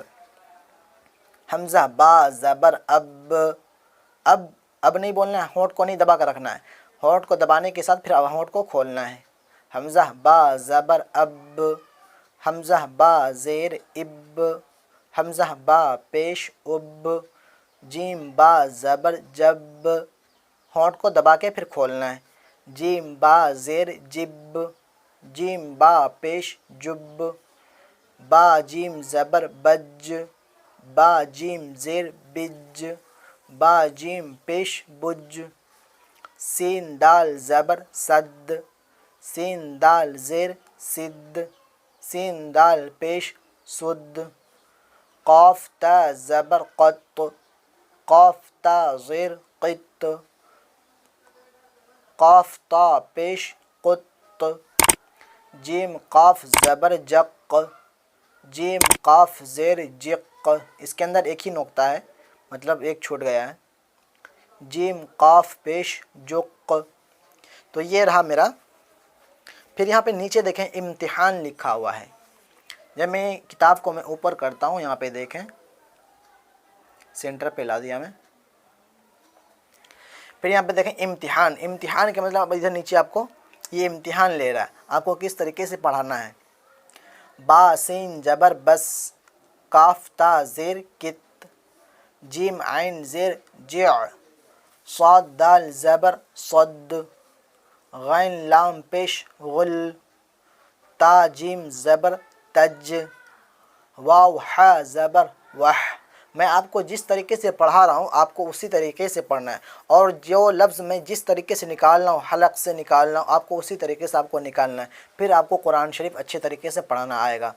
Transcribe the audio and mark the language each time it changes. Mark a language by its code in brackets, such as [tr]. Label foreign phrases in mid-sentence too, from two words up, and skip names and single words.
[ur] حمزہ با زبر اب، اب نہیں بولنا ہے، ہونٹ کو نہیں دبا کر رکھنا ہے، ہونٹ کو دبانے کے ساتھ پھر ہونٹ کو کھولنا ہے۔ حمزہ با زبر اب، حمزہ با زیر اب، حمزہ با پیش اب، جیم با زبر جب، ہونٹ کو دبا کے پھر کھولنا ہے۔ جیم با زیر جب، جیم با پیش جب، با جیم زبر بج، با جیم زیر بج، با جیم پیش بج، سین دال زبر سد، سین دال زیر سد، سین دال پیش سد، قاف تا زبر قط، قاف تا زیر قط، قاف تا پیش قط، جیم قاف زبر جق، جیم قاف زیر جق، اس کے اندر ایک ہی نقطہ ہے، مطلب ایک چھوٹ گیا ہے، جیم قاف پیش جق۔ تو یہ رہا میرا۔ پھر یہاں پہ نیچے دیکھیں امتحان لکھا ہوا ہے، جب میں کتاب کو میں اوپر کرتا ہوں، یہاں پہ دیکھیں سینٹر پہ لا دیا میں، پھر یہاں پہ دیکھیں امتحان، امتحان کے مطلب ادھر نیچے آپ کو یہ امتحان لے رہا ہے، آپ کو کس طریقے سے پڑھانا ہے۔ با سین جبر بس، کاف تا زیر کت، جیم عین زیر جع، صاد دال زبر صد، غین لام پیش غل، تا جیم زبر تج، واو حا زبر وح۔ میں آپ کو جس طریقے سے پڑھا رہا ہوں آپ کو اسی طریقے سے پڑھنا ہے، اور جو لفظ میں جس طریقے سے نکالنا ہوں، حلق سے نکالنا ہوں، آپ کو اسی طریقے سے آپ کو نکالنا ہے، پھر آپ کو قرآن شریف اچھے طریقے سے پڑھانا آئے گا۔